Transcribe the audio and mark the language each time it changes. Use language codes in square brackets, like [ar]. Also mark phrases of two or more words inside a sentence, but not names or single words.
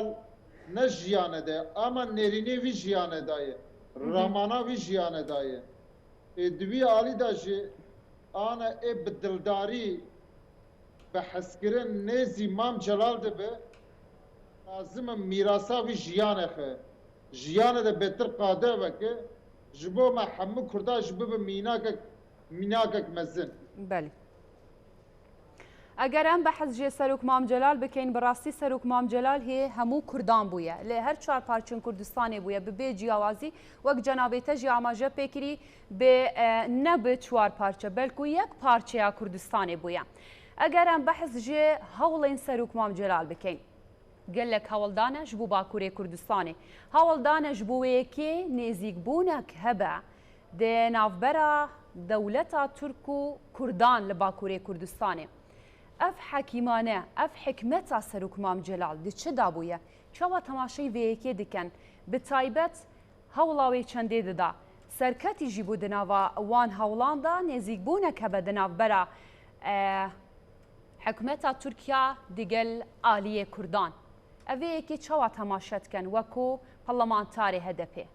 [ku] ne jiyane de ama nêrînê wî jiyane daye ramana wî jiyane daye divî alî da jî ana bi dildarî bi hezkirin nêzî Mam Celal dibe lazim e mîrasa wî jiyane xwe jiyane de betir qade veke ji bo me hemû Kurda ji bibe mînakek mezin belî ئەگەر ئەم بەحەز جێ سەرۆک مام جەلال بکەین بەڕاستی سەرۆک مام جەلال هەیە هەموو کوردان بووە لێ هەر چوار پارچن کوردستانی بووە ببێ جیاوازی وەک جەنابێتە ژی ئاماژە پێکری بێ نەبێ چوار پارچە بەلکو یەک پارچەیە کوردستانی بووە ئەگەر ئەم بەحەز جێ هەوڵین سەرۆک مام جەلال بکەین gelek hewldane ji bo Bakurê Kurdistanê hewldane ji bo wêyekê nêzîkbûnek hebe dê navbera dewleta Türk û Kurdan li Bakurê Kurdistanê ev hekîmane ev hikmeta Serok Mam Celal di çi dabûye çawa temaşeyê vê yekê dikin bi taybet hewla wê çendê dida serketî jî bû di nava wan hewlan da nêzîkbûnek hebe di navbera hikmeta Tirkiya digel aliyê Kurdan ev vê yekê çawa temaşe dikin wekû parlamenterê HDP